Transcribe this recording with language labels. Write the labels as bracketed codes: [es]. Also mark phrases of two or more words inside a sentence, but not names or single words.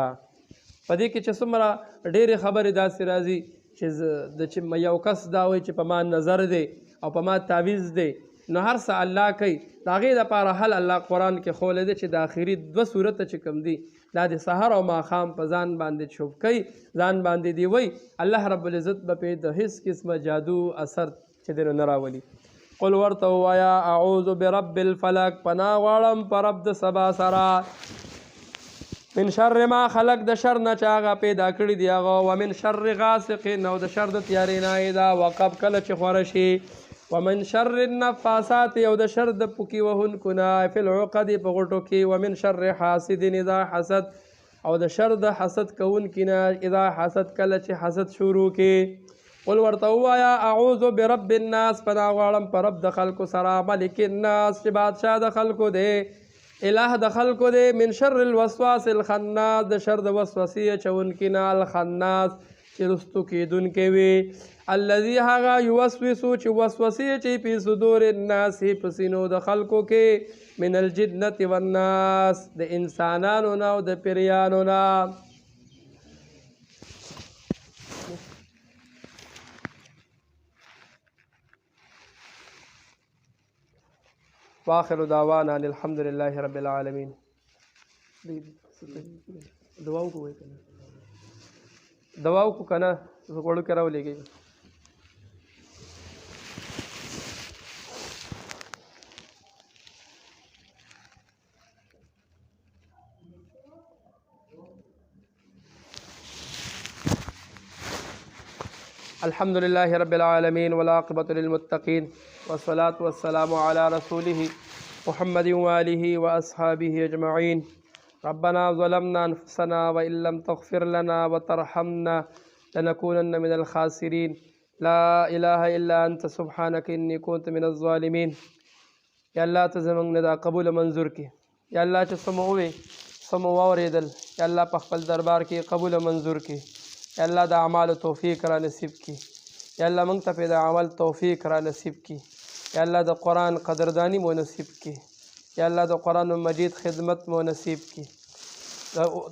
[ps] په دې کې چې څومره ډېرې خبرې داسې راځي چې یو کس دا وایي چې په ما نظر دی او په ما تعویض دی نو هر څه الله کوي د هغې دپاره حل الله قرآن کې ښولی دی چې د آخري دوه صورته چې کوم دي دا د سحر او ماښام په ځان باندې چوب کوي ځان باندې دی وایي الله رب العزت به پې د هېڅ قسمه جادو اثر چې دی نو نه راولي. قل ورته ووایه [ar] اعوذ برب الفلق [ps] پناه غواړم په رب د سبا سره [ar] من شر ما خلق [ps] د شر نه چې هغه پیدا کړي دي هغه [ar] ومن شر غاسق [ps] او د شر د تیارې نه [ar] اذا وقب [ps] کله چې خوره شي [ar] ومن شر النفاسات [ps] او د شر د پوکي وهونکو نه [ar] فی العقد [ps] په غوټو کې [ar] ومن شر حاسد اذا حسد [ps] او د شر د حسد کوونکي نه [ar] اذا حسد [ps] کله چې حسد شروع کې. قل ورته ووایه [ar] اعوذ برب الناس [ps] پناه غواړم په رب د خلکو سره [ar] ملک الناس [ps] چې بادشاه د خلکو دی اله د خلکو دی [ar] من شر الوسواس الخناس [ps] د شر د وسوسې اچونکي نه الخناس چې رستو کېدونکی وي الذي هغه یوسوسو چې وسوسې چې په [ar] صدور الناس [ps] په سینو د خلکو کې [ar] من الجنة والناس [ps] د انسانانو نه او د پیریانو نه. [ar] واخر دعوانا الحمد لله رب العالمين. [ps] دعا وکړئ دوا وکړو که نه غوړو کې راولېږئ. [ar] الحمد لله رب العالمين والعاقبة للمتقين والصلاة والسلام على رسوله محمد وآله وأصحابه أجمعين. ربنا ظلمنا أنفسنا وإن لم تغفر لنا وترحمنا لنكونن من الخاسرين. لا إله إلا أنت سبحانك إني كنت من الظالمين. [ps] یا الله ته زموږ نه دا قبول منظور کړي. یا الله چې څه مو ووې څه مو واورېدل یا الله په خپل دربار کې قبول منظور کړي. یا الله د اعمالو توفیق را نصیب کړي. یا الله موږ ته پې د عمل توفیق را نصیب کړي. یا الله د قرآن قدردانی مو نصیب کړي. یا الله د قرآن مجید خدمت مو نصیب کړي.